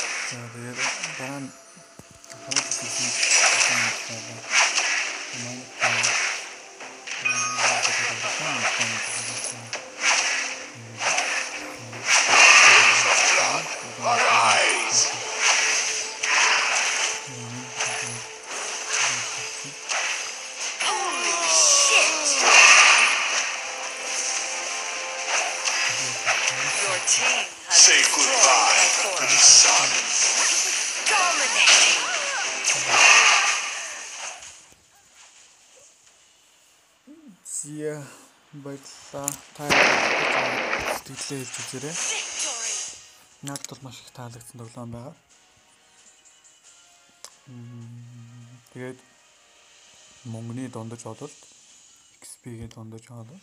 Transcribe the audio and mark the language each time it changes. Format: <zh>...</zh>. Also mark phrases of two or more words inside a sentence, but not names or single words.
<mn>тэгээд дараа нь тоглож үзсэн.</mn> <en>Arise. Holy shit. Your team has Say goodbye destroyed to a the fort. sun. Dominating.</en> <mn>Зя баярлалаа. Та сэтгэлээ хэлж үзээрэй.</mn> <en>Victory.</en> <mn>Надад бол маш их таалагдсан тоглоом байгаа. Тэгээд мөнгөний дундаж ололт, XP-ийн дундаж ололт.</mn>